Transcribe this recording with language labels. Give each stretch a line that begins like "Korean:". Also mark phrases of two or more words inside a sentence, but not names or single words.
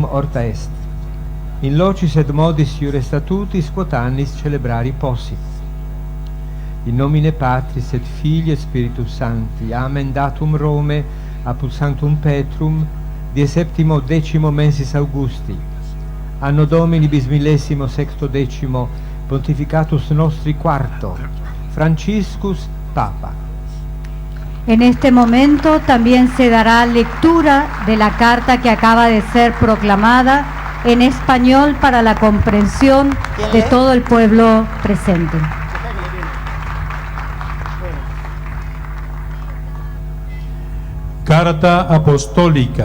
Latin: orta est in locis et modis iure statutis quot annis celebrari possit in nomine Patris et Filii et Spiritus Sancti amen datum Rome apud Sanctum Petrum die septimo decimo mensis Augusti anno Domini bismillesimo sextodecimo pontificatus nostri quarto Franciscus Papa.
Spanish: En este momento también se dará lectura de la carta que acaba de ser proclamada en español para la comprensión de todo el pueblo presente. Carta apostólica.